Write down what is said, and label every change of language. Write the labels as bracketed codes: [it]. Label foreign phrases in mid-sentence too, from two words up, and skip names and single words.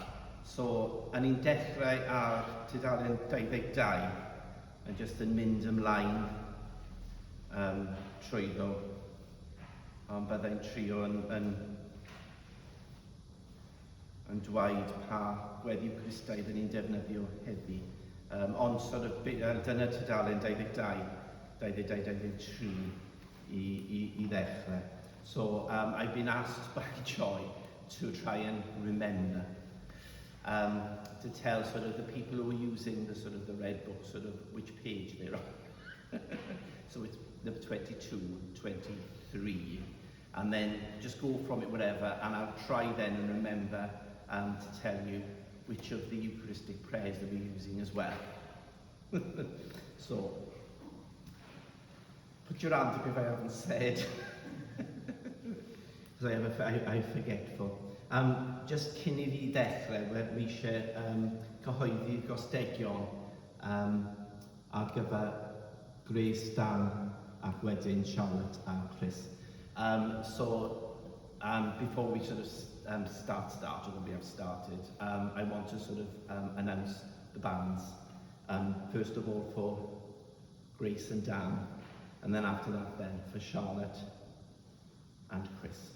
[cy] So, yn ni'n dechrau ar dudalen 22, yn jyst yn mynd ymlaen trwyddo, ond byddai'n trio yn dweud pa gweddi Cristaidd yn ni'n defnyddio heddi. Ond [en] sort of, [cy] dyna tudalen 22, 23 i ddechrau. [en] So I've been asked by Joy to try and remember, to tell sort of the people who are using the sort of the red book, sort of which page they're on. So it's number 22, 23, and then just go from it whatever, and I'll try then and remember to tell you which of the Eucharistic prayers that we're using as well. So, put your hand up if I haven't said, because I'm forgetful. [cy] Just cyn I fi ddechrau, we eisiau cyhoeddi'r gostegion ar gyfer Grace, Dan, ac wedyn Charlotte and Chris. [en] Before we sort of start, although we have started, I want to sort of announce the bands. First of all for Grace and Dan, and then after that then for Charlotte and Chris.